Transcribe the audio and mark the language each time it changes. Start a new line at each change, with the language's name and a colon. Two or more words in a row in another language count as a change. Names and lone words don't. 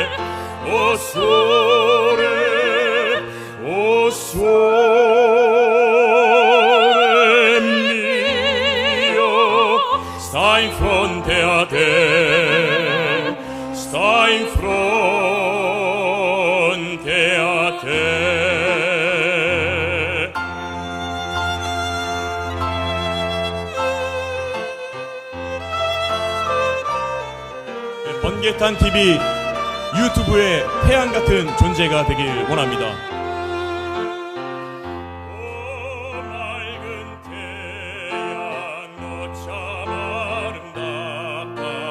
Italian: Oh sole mio, sta in fronte a te, sta in fronte a te.
Korean: 번개탄 TV 유튜브의 태양 같은 존재가 되길 원합니다. 오 맑은 태양 너 참 아름답다.